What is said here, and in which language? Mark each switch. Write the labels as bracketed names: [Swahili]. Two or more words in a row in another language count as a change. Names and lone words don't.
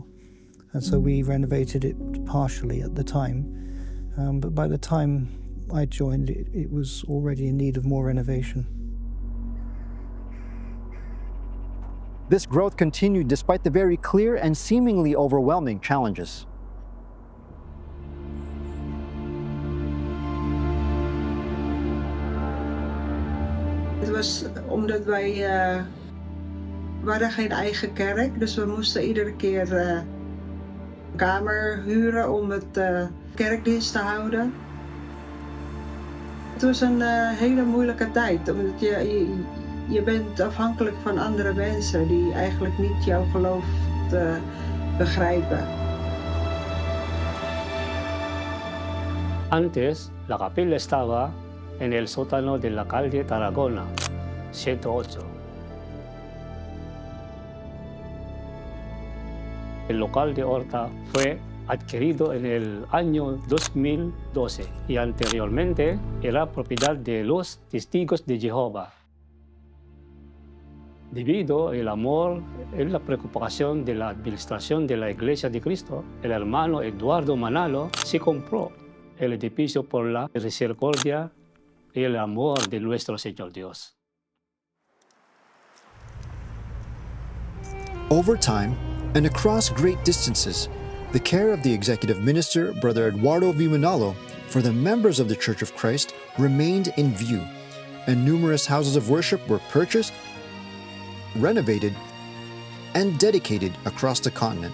[English] And so we renovated it partially at the time, but by the time I joined, it was already in need of more renovation. This growth continued despite the very clear and seemingly overwhelming challenges. [Dutch] Het was omdat wij we hadden geen eigen kerk, dus we moesten iedere keer een kamer huren om het kerkdienst te houden. Het was een hele moeilijke tijd, omdat je bent afhankelijk van andere mensen die eigenlijk niet jouw geloof begrijpen. [Spanish] Antes, la capilla estaba en el sótano de la calle Tarragona, 108. El local de Horta fue adquirido en el año 2012 y anteriormente era propiedad de los Testigos de Jehová. Debido al amor y la preocupación de la administración de la Iglesia de Cristo, el hermano Eduardo Manalo se compró el edificio por la misericordia y el amor de nuestro Señor Dios. [English] Over time, and across great distances, the care of the executive minister, Brother Eduardo V. Manalo, for the members of the Church of Christ remained in view, and numerous houses of worship were purchased, renovated, and dedicated across the continent.